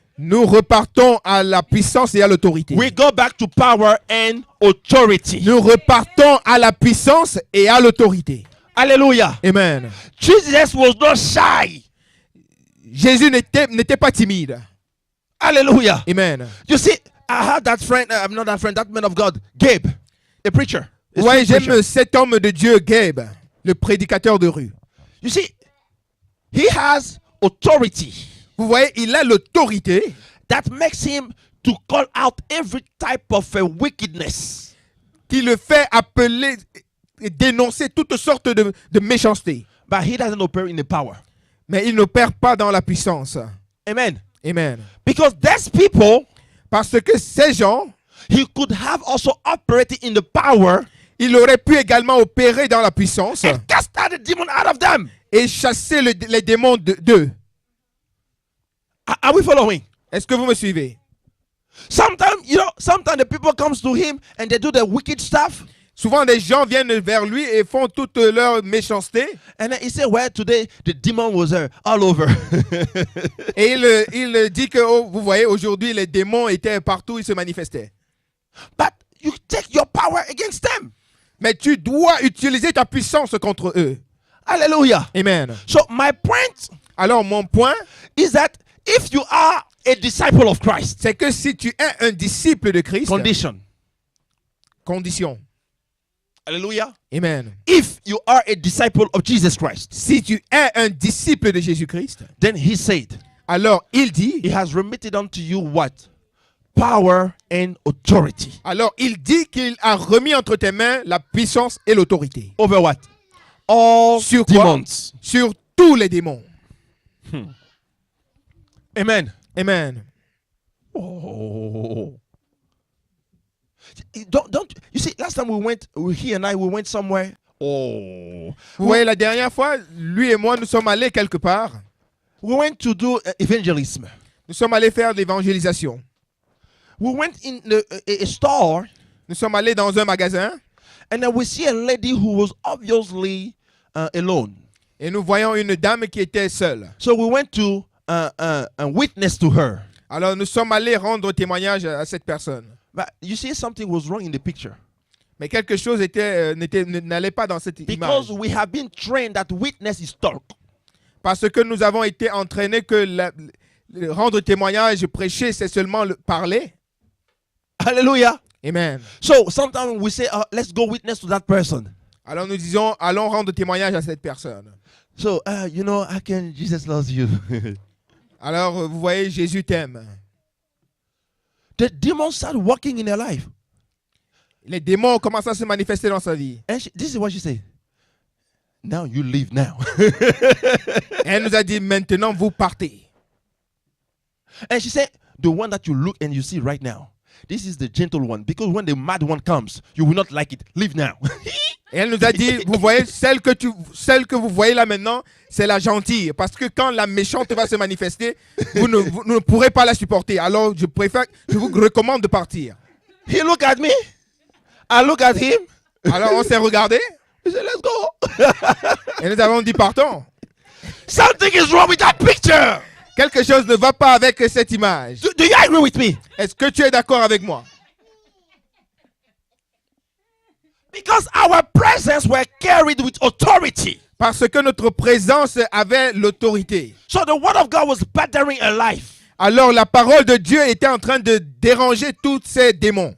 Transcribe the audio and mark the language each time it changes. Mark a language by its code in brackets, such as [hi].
[fr] nous repartons à la puissance et à l'autorité. [en] We go back to power and authority. [fr] Nous repartons à la puissance et à l'autorité. [en] Hallelujah. Amen. Jesus was not shy. [fr] Jésus n'était pas timide. [en] Hallelujah. Amen. You see, I had that friend, not that friend, that man of God, Gabe, a preacher. A [fr] Ouais, [en] street preacher. [fr] j'aime cet homme de Dieu, Gabe, le prédicateur de rue. [en] You see, he has authority [fr] Vous voyez, il a l'autorité [en] that makes him to call out every type of wickedness. [fr] qui le fait appeler et dénoncer toutes sortes de méchanceté. [en] But he doesn't operate in the power. [fr] Mais il n'opère pas dans la puissance. [en] Amen. Amen. Because these people, [fr] Parce que ces gens, [en] he could have also operated in the power [fr] il aurait pu également opérer dans la puissance [en] and cast out the demon out of them. [fr] et chasser les démons d'eux. [en] Are we following? [fr] Est-ce que vous me suivez? [en] Sometimes the people comes to him and they do the wicked stuff. [fr] Souvent, des gens viennent vers lui et font toute leur méchanceté. [en] And then he said, well, today the demon was all over. [fr] Et il dit que, oh, vous voyez, aujourd'hui, les démons étaient partout, ils se manifestaient. [en] But you take your power against them. [fr] Mais tu dois utiliser ta puissance contre eux. [en] Hallelujah. Amen. So my point [fr] Alors, mon point, [en] is that if you are a disciple of Christ, [fr] c'est que si tu es un disciple de Christ, condition. [en] Hallelujah. Amen. If you are a disciple of Jesus Christ, [fr] Si tu es un disciple de Jésus-Christ, [en] then he said, [fr] alors il dit, [en] he has remitted unto you what? Power and authority. [fr] alors il dit qu'il a remis entre tes mains la puissance et l'autorité. [en] Over what? All [fr] Sur quoi? [en] demons. [fr] Sur tous les démons. Amen. Amen. Oh. [en] Don't you see, last time he and I went somewhere. Oh. [fr] Vous voyez, la dernière fois, lui et moi, nous sommes allés quelque part. [en] We went to do evangelism. [fr] Nous sommes allés faire de l'évangélisation. [en] We went in a store, [fr] Nous sommes allés dans un magasin [en] and then we see a lady who was obviously alone. [fr] et nous voyons une dame qui était seule. [en] So we went to witness to her. [fr] Alors nous sommes allés rendre témoignage à cette personne. [en] But you see, something was wrong in the picture. [fr] Mais quelque chose n'allait pas dans cette image. [en] Because we have been trained that witness is talk. [fr] Parce que nous avons été entraînés que rendre témoignage, prêcher, c'est seulement parler. [en] Hallelujah. Amen. So sometimes we say, let's go witness to that person. [fr] Alors nous disons, allons rendre témoignage à cette personne. [en] So, Jesus loves you. [fr] Alors vous voyez, Jésus t'aime. [en] The demons start working in her life. [fr] Les démons commencent à se manifester dans sa vie. [en] And this is what she said. Now you leave now. [fr] Et elle nous a dit, maintenant vous partez. [en] And she said, the one that you look and you see right now, this is the gentle one. Because when the mad one comes, you will not like it. Leave now. [fr] Et elle nous a dit, vous voyez, celle que vous voyez là maintenant, c'est la gentille. Parce que quand la méchante va se manifester, vous ne pourrez pas la supporter. Alors, je vous recommande de partir. [en] He looked at me. I look at him. [fr] Alors, on s'est regardé [en] He said, let's go. [fr] et nous avons dit, partons. [en] Something is wrong with that picture. [fr] Quelque chose ne va pas avec cette image. [en] Do you agree with me? [fr] Est-ce que tu es d'accord avec moi? [en] Because our presence were carried with authority. [fr] Parce que notre présence avait l'autorité. [en] So the word of God was bothering her life. [fr] Alors la parole de Dieu était en train de déranger tous ces démons.